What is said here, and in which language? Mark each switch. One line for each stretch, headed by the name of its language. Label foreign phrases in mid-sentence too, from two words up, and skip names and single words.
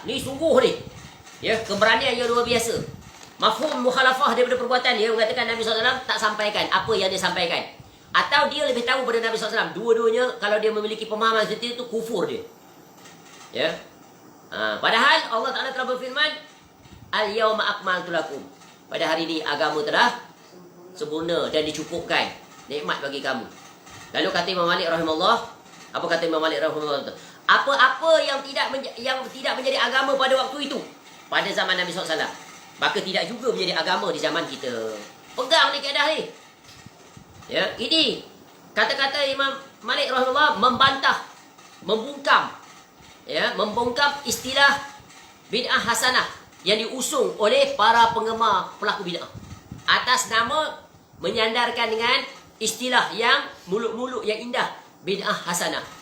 Malay: Ni sungguh ni, ya, keberanian yang luar biasa. Mafhum mukhalafah daripada perbuatan dia, mengatakan Nabi SAW tak sampaikan apa yang dia sampaikan, atau dia lebih tahu daripada Nabi SAW. Dua-duanya, kalau dia memiliki pemahaman seperti itu, kufur dia. Ya. Padahal Allah Ta'ala telah berfirman,
Arabic: al-yawma akmaltu lakum,
Malay: pada hari ini agama telah sempurna dan dicukupkan, nikmat bagi kamu. Lalu kata Imam Malik rahimahullah, apa kata Imam Malik rahimahullah? Apa-apa yang tidak menjadi agama pada waktu itu, pada zaman Nabi SAW, maka tidak juga menjadi agama di zaman kita. Pegang ni kaedah ni. Ya, ini kata-kata Imam Malik rahimahullah membantah, membungkam, ya, membungkam istilah bid'ah hasanah yang diusung oleh para penggemar pelaku bid'ah atas nama menyandarkan dengan istilah yang muluk-muluk yang indah, bid'ah hasanah.